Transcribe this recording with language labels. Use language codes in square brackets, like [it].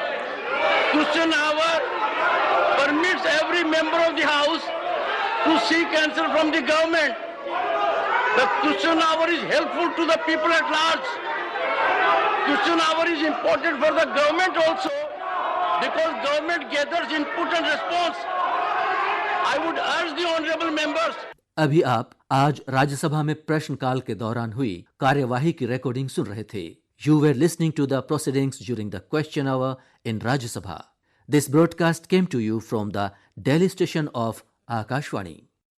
[en] Question hour permits every member of the house to seek answer from the government. The question hour is helpful to the people at large. Question hour is important for the government also because government gathers input and response. I would urge the honorable members. [hi] अभी आप आज राज्यसभा में प्रश्नकाल के दौरान हुई कार्यवाही की रिकॉर्डिंग सुन रहे थे। [en] You were listening to the proceedings during the question hour in Rajya Sabha. This broadcast came to you from the Delhi station of Akashvani.